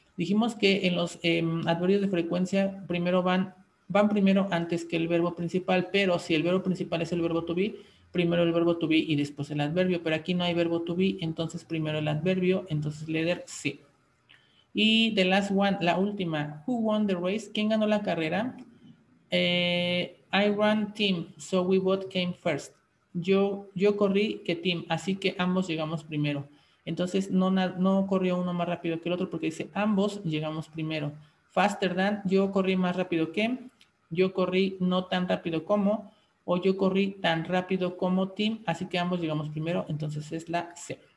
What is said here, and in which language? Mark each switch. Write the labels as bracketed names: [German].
[Spanish] Dijimos que en los adverbios de frecuencia primero van primero antes que el verbo principal, pero si el verbo principal es el verbo to be, primero el verbo to be y después el adverbio, pero aquí no hay verbo to be, entonces primero el adverbio, entonces letter C. Y [English] the last one, [Spanish] la última, [English] who won the race? [Spanish] ¿Quién ganó la carrera? [English] I ran team, so we both came first. [Spanish] Yo corrí que team, así que ambos llegamos primero. Entonces no corrió uno más rápido que el otro porque dice ambos llegamos primero. [English] Faster than, [Spanish] yo corrí más rápido que, yo corrí no tan rápido como, o yo corrí tan rápido como Tim, así que ambos llegamos primero, entonces es la C.